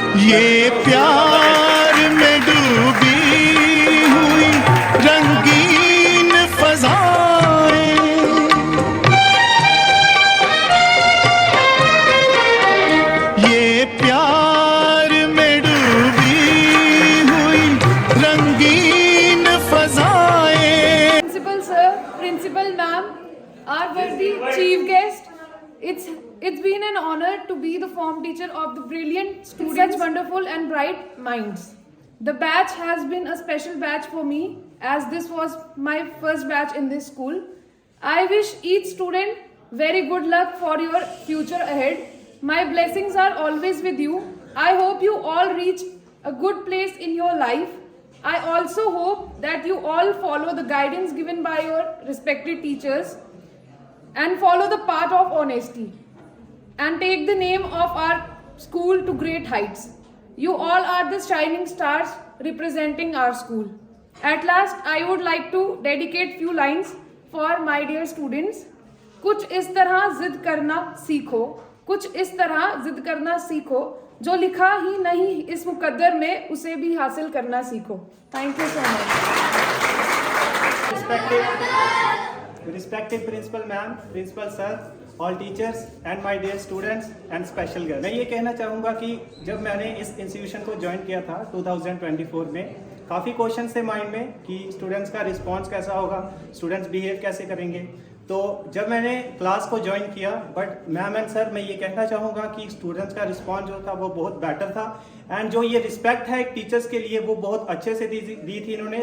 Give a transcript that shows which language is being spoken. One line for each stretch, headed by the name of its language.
Hindi: ये प्यार में डूबी हुई रंगीन फज़ाएं, ये प्यार में डूबी हुई रंगीन फज़ाएं।
English: Principal sir, Principal ma'am, our worthy chief guest, it's been an honor to be the form teacher of the brilliant students, such wonderful and bright minds. The batch has been a special batch for me, as this was my first batch in this school. I wish each student very good luck for your future ahead. My blessings are always with you. I hope you all reach a good place in your life. I also hope that you all follow the guidance given by your respected teachers and follow the path of honesty and take the name of our school to great heights. You all are the shining stars representing our school. At last, I would like to dedicate few lines for my dear students.
Hindi: कुछ इस तरह जिद करना सीखो, कुछ इस तरह जिद करना सीखो, जो लिखा ही नहीं इस मुकद्दर में उसे भी हासिल करना सीखो.
English: Thank you so much. Respected Principal Ma'am, Principal Sir, all teachers and my dear students and special guests.
Hindi: मैं ये कहना चाहूँगा कि जब मैंने इस इंस्टीट्यूशन को ज्वाइन किया था 2024 में, काफ़ी क्वेश्चन थे माइंड में कि स्टूडेंट्स का रिस्पांस कैसा होगा, स्टूडेंट्स बिहेव कैसे करेंगे। तो जब मैंने क्लास को ज्वाइन किया,
English: but ma'am and sir
Hindi: मैं ये कहना चाहूँगा कि स्टूडेंट्स का रिस्पांस जो था वो बहुत बेटर था, एंड जो ये रिस्पेक्ट है एक टीचर्स के लिए वो बहुत अच्छे से दी थी इन्होंने।